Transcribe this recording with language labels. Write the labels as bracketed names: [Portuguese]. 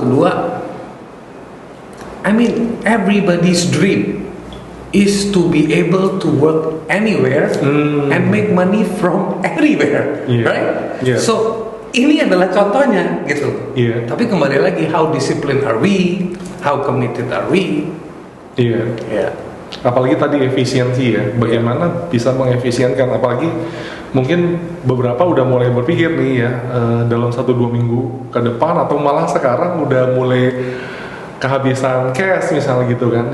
[Indonesian] Kedua, [English] I mean everybody's dream is to be able to work anywhere and make money from anywhere, right? [Indonesian] So ini adalah contohnya gitu. Tapi kembali lagi, [English] how disciplined are we? How committed are we? [Indonesian] Apalagi tadi efisiensi ya, bagaimana bisa mengefisienkan, apalagi mungkin beberapa udah mulai berpikir nih ya, dalam 1-2 minggu ke depan atau malah sekarang udah mulai kehabisan cash misalnya gitu kan.